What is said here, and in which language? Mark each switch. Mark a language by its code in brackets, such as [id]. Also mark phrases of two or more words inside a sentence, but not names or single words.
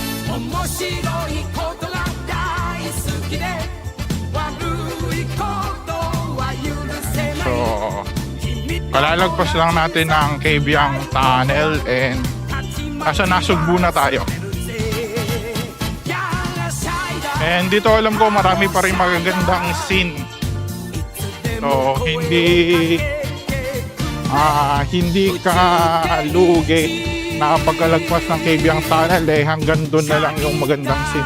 [ja] 面白いことが大好きで悪いことは許せな So, い [tl] kalalagpas lang natin ng Kabyang Tunnel and nasa Nasugbu na tayo. And dito alam ko marami pa rin magagandang scene. So, hindi ka lugi na pagkalagpas ng Kabyang Tunnel hanggang doon na lang yung magandang scene.